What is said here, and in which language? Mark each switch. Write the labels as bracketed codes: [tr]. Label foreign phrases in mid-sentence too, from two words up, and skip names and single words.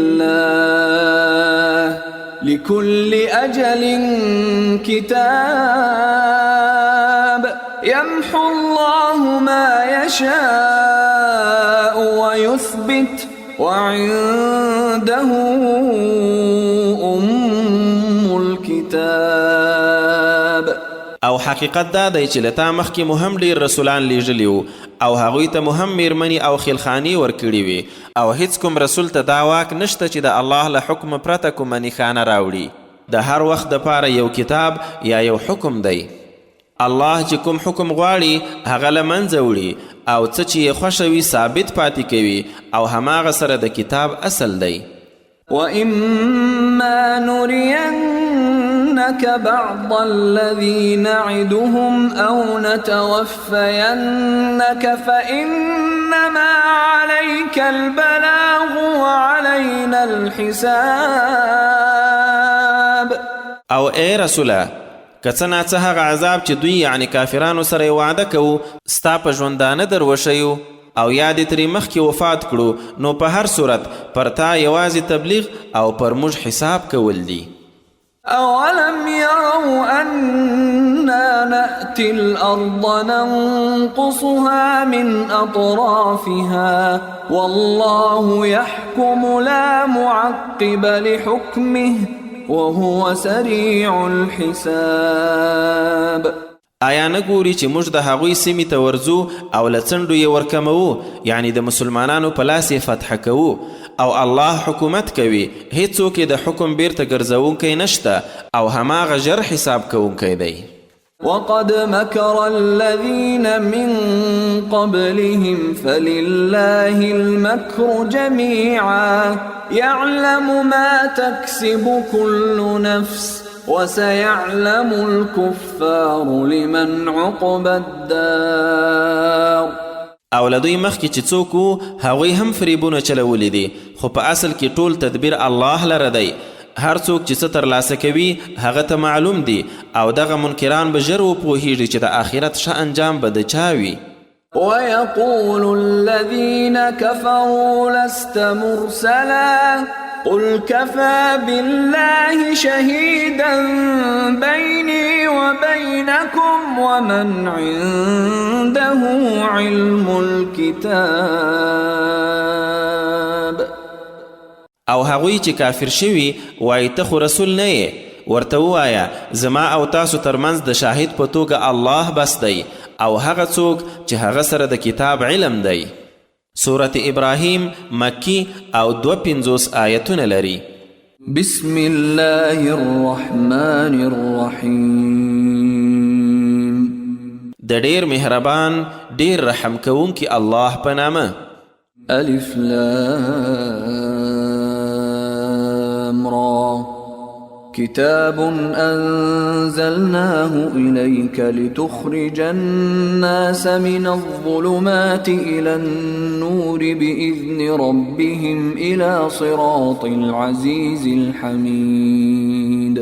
[ar] الله لكل أجل كتاب يمحو الله ما يشاء ويثبت وعنده أم الكتاب [ps] او حقیقت دا دی چې له تا مخکې مو هم ډېر رسولان لیږلي وو او هغوی ته مو هم میرمنې او خیلخانې ورکړي وي او هیڅ کوم رسول ته دا واک نشته چې د الله له حکم پرته کومه نښانه راوړي د هر وخت دپاره یو کتاب یا یو حکم دی الله چې کوم حکم غواړي هغه له منځه وړي او څه چې یې خوښه وي ثابت پاتې کوي او هماغه سره د کتاب اصل دی [ar] وإما نرينك بعض الذي نعدهم أو نتوفينك فإنما عليك البلاغ وعلينا الحساب [ps] او ای رسوله که څه ناڅه هغه عذاب چې دوی یعنی کافرانو سره وعده کوو ستا په ژوندانه در وښیو او یا دې ترې مخکې وفات کړو نو په هر صورت پر تا یوازې تبلیغ او پر موږ حساب کول دي [ar] أولم يروا أنا نأتي الأرض ننقصها من أطرافها والله يحكم لا معقب لحكمه وهو سريع الحساب. [ps] آیا نه ګوري چې موږ د هغوی سیمې ته ورځو او له څنډو یې ورکموو، یعنی د مسلمانانو په لاس یې فتح کوو، او الله حکومت کوي، هیڅوک یې د حکم بیرته ګرځوونکی نشته، او هماغه ژر حساب کوونکی دی. [ar] وقد مكر الذين من قبلهم فلله المكر جميعا يعلم ما تكسب كل نفس وسيعلم الكفار لمن عقبى الدار. [ps] او له دوی مخکې چې څوک وو هغوی هم فریبونه چلولی دي، خو په اصل کې ټول تدبیر الله لره دی. هر څوک چې څه ترلاسه کوي هغه ته معلوم دی، او دغه منکران به ژر وپوهیږي چې د آخرت ښه انجام به د چا وي. ويقول الذين كفروا لست مرسلا قل كفى بالله شهيدا بيني وبينكم ومن عنده علم الكتاب. او هغوی چې کافر شوي وایي ته خو رسول نه یې، ورته ووایه زما او تاسو ترمنځ د شاهد په توګه الله بس دی، او هغه څوک چې هغه سره د کتاب علم دی. سورة ابراهیم مکی او 52 آیتونه لري. [ar] بسم الله الرحمن الرحیم. [ps] د ډیر مهربان ډیر رحم کوونکی الله په نامه. [ar] الف لام را كتاب أنزلناه إليك لتخرج الناس من الظلمات إلى النور بإذن ربهم إلى صراط العزيز الحميد.